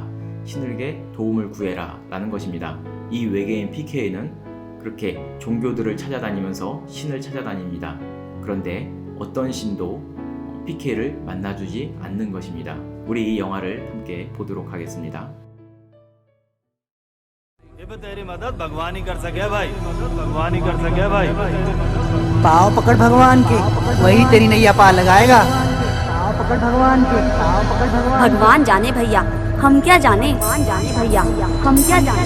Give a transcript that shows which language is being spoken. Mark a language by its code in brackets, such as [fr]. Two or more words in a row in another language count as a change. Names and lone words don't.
[ko] 신에게 도움을 구해라 라는 것입니다. 이 외계인 PK는 그렇게 종교들을 찾아다니면서 신을 찾아다닙니다. 그런데 어떤 신도 PK를 만나주지 않는 것입니다. 우리 이 영화를 함께 보도록 하겠습니다. [hi] तेरी मदद भगवान ही कर सके भाई भगवान ही कर सके भाई पाव पकड़ भगवान के वही तेरी नैया पार लगाएगा पाव पकड़ भगवान के पाव पकड़ भगवान जाने भैया हम क्या जाने भगवान जाने भैया हम क्या जाने